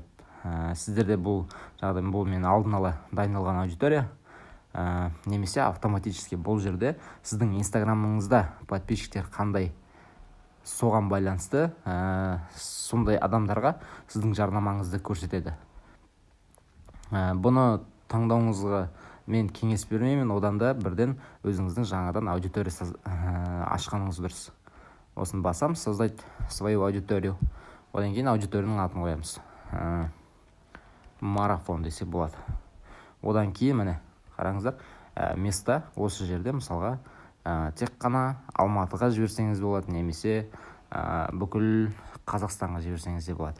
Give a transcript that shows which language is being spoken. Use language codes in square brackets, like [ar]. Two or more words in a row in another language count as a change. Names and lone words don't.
[kk] Сіздерде бұл жағдай, бұл мен алдын ала дайындалған аудитория, немесе автоматически бұл жерде сіздің инстаграмыңызда подписчиктер қандай, соған байланысты сондай адамдарға сіздің жарнамаңызды көрсетеді. Бұны таңдауыңызға мен кеңес бермеймін, одан да бірден өзіңіздің жаңадан аудитория ашқаныңыз дұрыс. Осын басамыз, [ru] создать свою аудиторию. [kk] Одан кейін аудиторияның атын қоямыз. Марафон десе болады. Одан кейін міне қараңыздар, места осы жерде мысалға тек қана Алматыға жіберсеңіз болады, немесе бүкіл Қазақстанға жіберсеңіз де болады.